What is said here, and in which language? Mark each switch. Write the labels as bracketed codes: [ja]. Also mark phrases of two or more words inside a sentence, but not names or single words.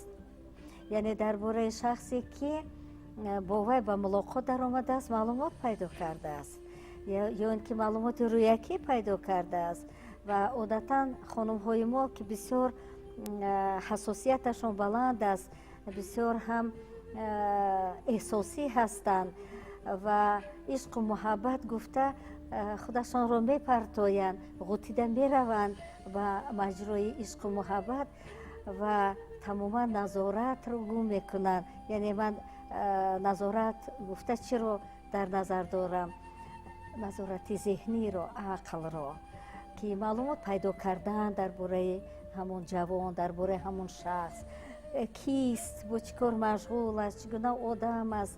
[tg] яъне дар бораи шахсе ки бо вай ба мулоқот даромадааст, маълумот пайдо кардааст ё ин ки маълумоти рӯякӣ пайдо кардааст ва одатан хонумҳои мо ки бисёр ҳасосияташон баланд аст, бисёр ҳам эҳсосӣ ҳастанд ва ишқу муҳаббат гуфта худашонро мепартоянд, ғутида мераванд [fa] و مجرای عشق و محبت و تماما نظارت رو گم میکنن. یعنی من نظارت گفته چی رو در نظر دارم؟ نظارت ذهنی رو، عقل رو، که معلومات پیدا کردن درباره همون جوان، درباره همون شخص، کیست، با چیکار مشغول است، چگونه آدم است.